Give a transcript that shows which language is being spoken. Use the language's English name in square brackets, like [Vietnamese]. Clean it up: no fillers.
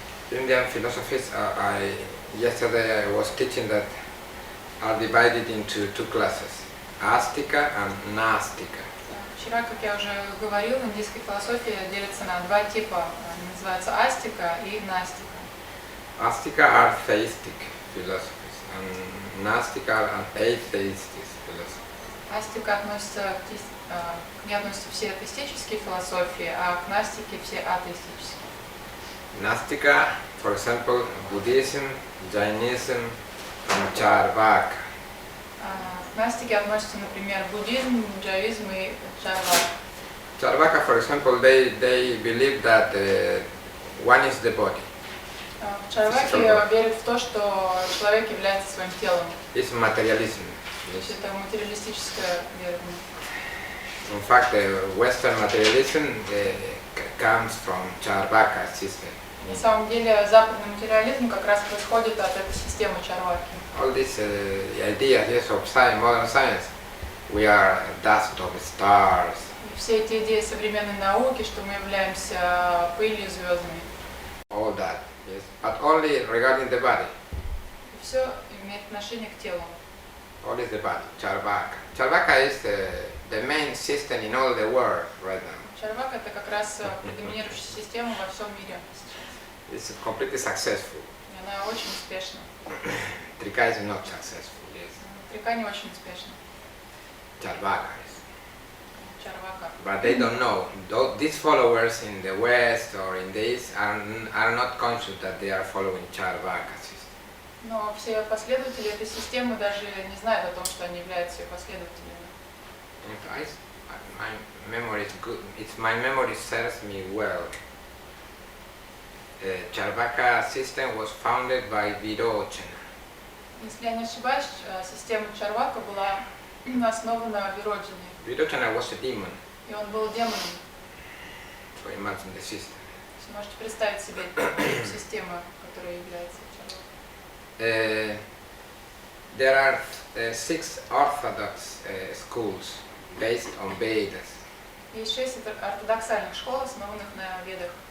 [English] Indian philosophies, yesterday I was teaching that are divided into two classes, astika and nastika. [Russian] Вчера, как я уже говорил, индийская философия делится на два типа. Они называются астика и настика. [English] Astika are theistic philosophies and nastika are atheistic philosophies. [Russian] Астика относится к ней относятся все атеистические философии, а к настике все атеистические. [English] Nastika, for example, Buddhism, Jainism, and Charvaka. [Russian] К настике относятся, например, буддизм, джаизм и чарвака. [English] Charvaka, for example, they believe that one is the body. [Russian] Чарваки верят в то, что человек является своим телом. [English] It's materialism. [Russian] То есть это материалистическое верование. [English] In fact, Western materialism comes from Charvaka system. [Russian] На самом деле, западный материализм как раз происходит от этой системы чарваки. [English] All these ideas of science, modern science, we are dust of stars. [Russian] И все эти идеи современной науки, что мы являемся пылью звездами. [English] All that, yes, but only regarding the body. [Russian] И все имеет отношение к телу. [English] Only the body, Charvaka. Charvaka is the main system in all the world right now. [Russian] Чарвака это как раз предоминирующая система во всем мире сейчас. [English] It's completely successful. [Russian] И она очень успешна. [English] Trika is not successful, yes. [Russian] Трика не очень успешна. [English] Charvaka is. [Russian] Чарвака. [English] But they don't know. These followers in the West or in this are not conscious that they are following Charvaka system. [Russian] Но все последователи этой системы даже не знают о том, что они являются ее последователями. [English] My memory is good. My memory serves me well. Charvaka system was founded by Virochana. [Russian] Если я не ошибаюсь, система Чарвака была основана Вироджиной. [English] Virochana was a demon. [Russian] И он был демоном. [English] So imagine the system. [Russian] Вы можете представить себе систему, которая является Чарвакой. [English] There are 6 orthodox schools based on Vedas. [Russian] Есть 6 ортодоксальных школ, основанных на ведах.